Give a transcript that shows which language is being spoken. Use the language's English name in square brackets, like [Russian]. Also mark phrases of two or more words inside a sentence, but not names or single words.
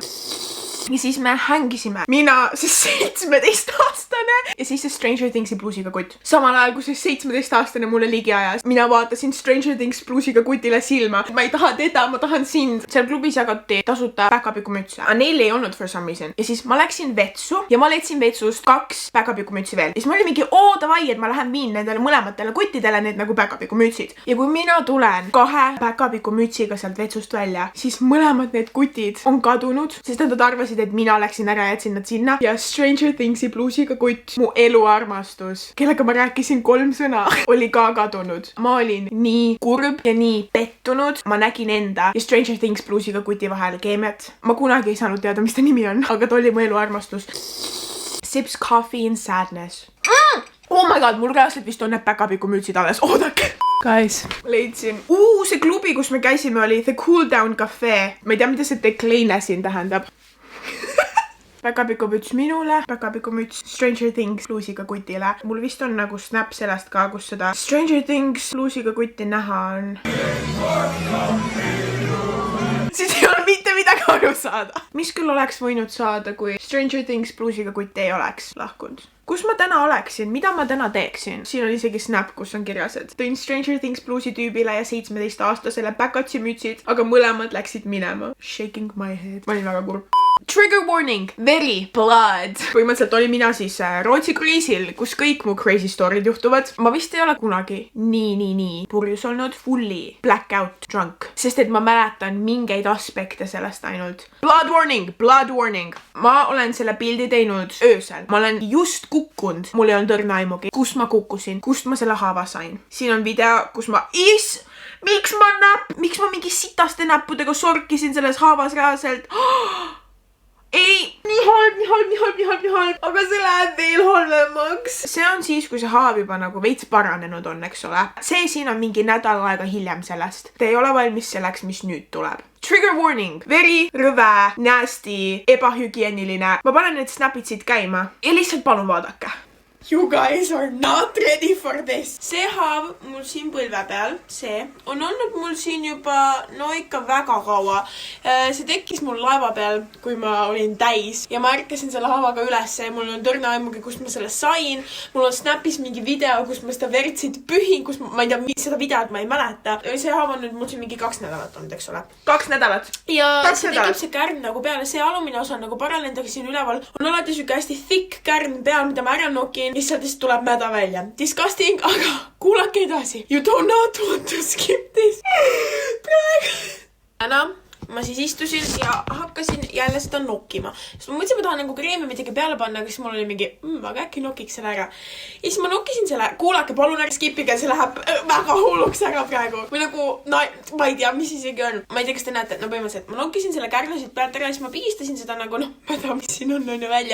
[Estonian] Ja siis me hängisime. Mina, see 17-aastane ja siis see Stranger Thingsi bluusiga kutt. Samal ajal, kui see 17-aastane mulle ligi ajas. Mina vaatasin Stranger Things bluusiga kutile silma. Ma ei taha teda, ma tahan sind. Seal klubis jagati tasuta päkapikumütse. Aga neil ei olnud [English] for some reason. [Estonian] Ja siis ma läksin vetsu ja ma leidsin vetsust 2 päkapikumütsi veel. Ja siis ma olin mingi, davai, et ma lähen viin nendele mõlematele kuttidele need nagu päkapikumütsid. Ja kui mina tulen 2 päkapikumütsiga sealt vetsust välja, siis mõlemad need kutid on kadunud, sest nad arvasid, et mina läksin ära ja jätsin nad sinna. Ja Stranger Thingsi bluusiga kutt, mu eluarmastus, kellega ma rääkisin 3 sõna, oli ka kadunud. Ma olin nii kurb ja nii pettunud. Ma nägin enda ja Stranger Things bluusiga kuti vahel keemiat. Ma kunagi ei saanud teada, mis ta nimi on, aga ta oli mu eluarmastus. [English] Sips coffee in sadness. Oh my god, [Estonian] mul reaalselt vist on need päkapikumütsid alles. Oodake. Guys, leidsin. See klubi, kus me käisime, oli The Cool Down Cafe. Ma ei tea, mida see Decline siin tähendab. Päkapikumüts minule, päkapikumüts Stranger Things bluusiga kutile. Mul vist on nagu snap sellest ka, kus seda Stranger Things bluusiga kutti näha on. Siis ei ole mitte midagi aru saada. Mis küll oleks võinud saada, kui Stranger Things bluusiga kutt ei oleks lahkunud? Kus ma täna oleksin? Mida ma täna teeksin? Siin on isegi snap, kus on kirjas, et tõin Stranger Things bluusi tüübile ja 17-aastasele päkatsi mütsid, aga mõlemad läksid minema. [English] Shaking my head. [Estonian] Ma olin väga kurb. [English] Trigger warning, [Estonian] veri, [English] blood. [Estonian] Põhimõtteliselt oli mina siis Rootsi kruiisil, kus kõik mu [English] crazy story'd [Estonian] juhtuvad. Ma vist ei ole kunagi nii purjus olnud, [English] fully blackout drunk. [Estonian] Sest et ma mäletan mingeid aspekte sellest ainult. [English] Blood warning. [Estonian] Ma olen selle pildi teinud öösel. Ma olen just kukkunud. Mul ei olnud õrna aimugi. Kust ma kukkusin? Kust ma selle haava sain? Siin on video, kus ma miks ma mingi sitaste näppudega sorkisin selles haavas reaalselt? Ei, nii halb, aga see läheb veel halvemaks. See on siis, kui see haav juba nagu veits paranenud on, eks ole. See siin on mingi nädal aega hiljem sellest. Te ei ole valmis selleks, mis nüüd tuleb. [English] Trigger warning, [Estonian] veri, rõve, nasty, ebahügieniline. Ma panen need snapid siit käima ja lihtsalt palun vaadake. [English] You guys are not ready for this. [Estonian] See haav mul siin põlve peal, see on olnud mul siin juba ikka väga kaua. See tekkis mul laeva peal, kui ma olin täis ja ma ärkasin selle haavaga ülesse ja mul on tõrne aimugi, kust ma selle sain. Mul on Snapis mingi video, kus ma seda vertsid pühin, kus ma ei tea, seda videot ma ei mäleta. See haav on nüüd mul siin mingi 2 nädalat olnud, eks ole. 2 nädalat? Ja see tekib see kärn nagu peale. See alumine osa nagu paralendagi siin üleval on alati süke hästi thick kärn peal, mida ma ära nokin. Lihtsalt tuleb mäda välja. Disgusting, aga kuulake edasi. [English] You do not want to skip this. [Estonian] Praegu. Täna ma siis istusin ja hakkasin jälle seda nokkima. Sest ma mõtlesin, ma tahan nagu kreemi midagi peale panna, aga siis mul oli mingi, aga äkki nokiks selle ära. Ja siis ma nokkisin selle, kuulake, palun ära skipige, see läheb väga hulluks ära praegu. Või nagu, ma ei tea, mis isegi on. Ma ei tea, kas te näete, põhimõtteliselt ma nokkisin selle kärnasid pealt ära ja siis ma pigistasin seda nagu, mäda, mis siin on ju välja.